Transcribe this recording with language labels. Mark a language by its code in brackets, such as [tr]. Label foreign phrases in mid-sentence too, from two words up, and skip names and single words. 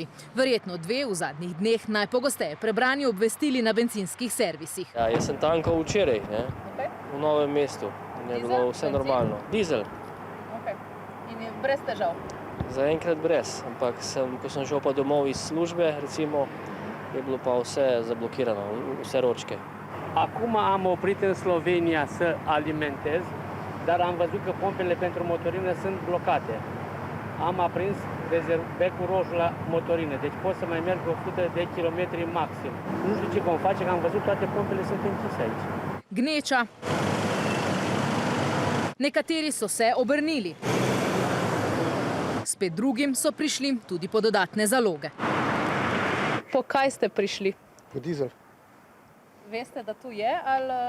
[sl] Verjetno dve v zadnjih dneh najpogosteje prebrani obvestili na bencinskih servisih. Ja, jaz sem tankal včeraj, v Novem mestu. In je bilo vse normalno. Dizel. In je brez težav? Zaenkrat brez, ampak ko sem šel pa domov iz službe, recimo, je bilo pa vse zablokirano, vse ročke. [ro] Acum am oprit în Slovenia să alimentez, dar am văzut că pompele pentru motorină sunt blocate. Am aprins becul roșu la motorină, deci pot să mai merg 100 de kilometri maxim. Nu știu ce vom face, că am văzut toate pompele sunt închise aici. [sl] Gneča. Nekateri so se obrnili. Spet drugim so prišli tudi po dodatne zaloge. Po kaj ste prišli? Po dizel. Veste, da tu je ali...